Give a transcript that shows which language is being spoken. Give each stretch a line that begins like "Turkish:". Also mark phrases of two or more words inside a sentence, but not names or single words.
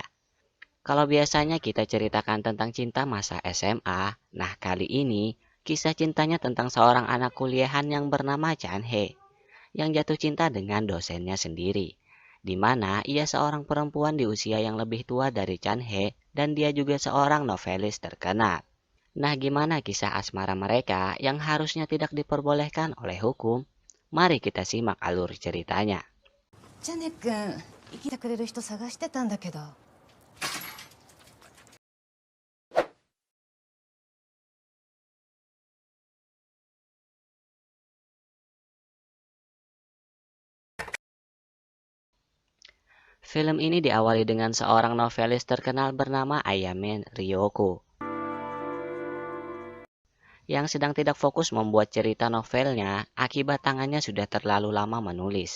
Indonesian: Kalau biasanya kita ceritakan tentang cinta masa SMA, nah kali ini kisah cintanya tentang seorang anak kuliahan yang bernama Chan Hye yang jatuh cinta dengan dosennya sendiri, di mana ia seorang perempuan di usia yang lebih tua dari Chan Hye dan dia juga seorang novelis terkenal. Nah, gimana kisah asmara mereka yang harusnya tidak diperbolehkan oleh hukum? Mari kita simak alur ceritanya.
Japanese: ジャネ君生きてくれる人探してたんだけど。
Indonesian: Film ini diawali dengan seorang novelis terkenal bernama Ayame Ryoko yang sedang tidak fokus membuat cerita novelnya akibat tangannya sudah terlalu lama menulis.